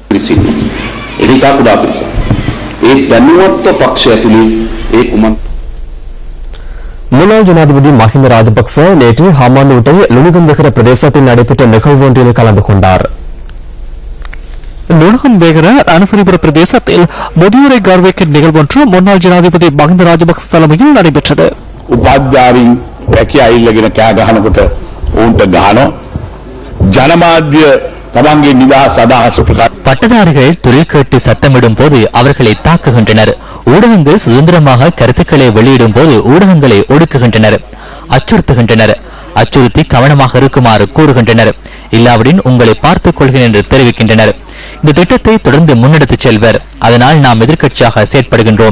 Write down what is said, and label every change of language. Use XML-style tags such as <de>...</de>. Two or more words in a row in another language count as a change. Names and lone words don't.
<ta>முன்னாள் ஜனாதிபதி மஹிந்த ராஜபக்ச நேற்று ஹமாந்தோட்டை லுணுகம்பெகர பிரதேசத்தில் நடைபெற்ற நிகழ்வு ஒன்றில் கலந்து கொண்டார். லுணுகம்பெகர அனுசரிபுர பிரதேசத்தில் முதியோரை கௌரவிக்கும் நிகழ்வொன்று முன்னாள் ஜனாதிபதி மஹிந்த ராஜபக்ச தலைமையில் நடைபெற்றது.</ta> <si>උපාධ්‍යාරින් රැකියා ඉල්ලගෙන කෑ ගහනකොට උන්ට ගහනවා ජනමාධ්‍ය තමන්ගේ නිදහස් අදහස් ප්‍රකාශ</si> <ta>பட்டதாரிகள் தொழில் கேட்டு சத்தமிடும் போது அவர்களை தாக்குகின்றனர். ஊடகங்கள் சுதந்திரமாக கருத்துக்களை வெளியிடும் போது ஊடகங்களை ஒடுக்குகின்றனர், அச்சுறுத்துகின்றனர். அச்சுறுத்தி கவனமாக இருக்குமாறு கூறுகின்றனர். இல்லாவிடின் உங்களை பார்த்துக் கொள்கிறேன் என்று தெரிவிக்கின்றனர். இந்த திட்டத்தை தொடர்ந்து முன்னெடுத்துச் செல்வர். அதனால் நாம் எதிர்க்கட்சியாக செயற்படுகின்றோம்.</ta>